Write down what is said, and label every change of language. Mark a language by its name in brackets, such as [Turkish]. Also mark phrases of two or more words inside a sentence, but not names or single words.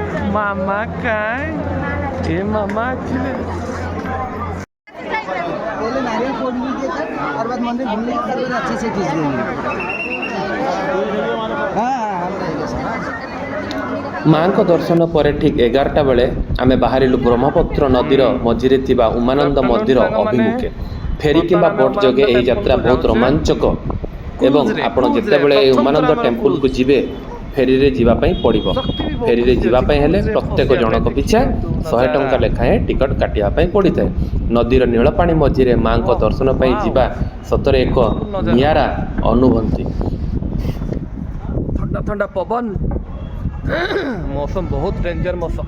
[Hindi] मामा काय हे मामा पहले नारियल फोड़ लीजिए सर और बाद मंदिर घूमने के बाद अच्छे से खींच देंगे हाँ हम रहेंगे सर [Odia] ମାଙ୍କ ଦର୍ଶନ ପରେ ଠିକ୍ 11ଟା ବେଳେ ଆମେ ବାହାରିଲୁ ବ୍ରହ୍ମପୁତ୍ର ନଦୀର ମଝିରେ ଥିବା ଉମାନନ୍ଦ ମନ୍ଦିର ଅଭିମୁଖେ। ଫେରି କିମ୍ବା ବୋଟ୍ ଯୋଗେ ଏହି ଯାତ୍ରା ବହୁତ ରୋମାଞ୍ଚକ ଏବଂ ଆପଣ ଯେତେବେଳେ ଏହି ଉମାନନ୍ଦ ଟେମ୍ପୁଲକୁ ଯିବେ ଫେରିରେ ଯିବା ପାଇଁ ପଡ଼ିବ। ଫେରିରେ ଯିବା ପାଇଁ ହେଲେ ପ୍ରତ୍ୟେକ ଜଣକ ପିଛା 100 ଟଙ୍କା ଲେଖାଏଁ ଟିକଟ କାଟିବା ପାଇଁ ପଡ଼ିଥାଏ। ନଦୀର ନୀଳ ପାଣି ମଝିରେ ମାଙ୍କ ଦର୍ଶନ ପାଇଁ ଯିବା ସତରେ ଏକ ନିଆରା ଅନୁଭୂତି। [Hindi] ठंडा ठंडा पवन मौसम बहुत डेंजर मौसम।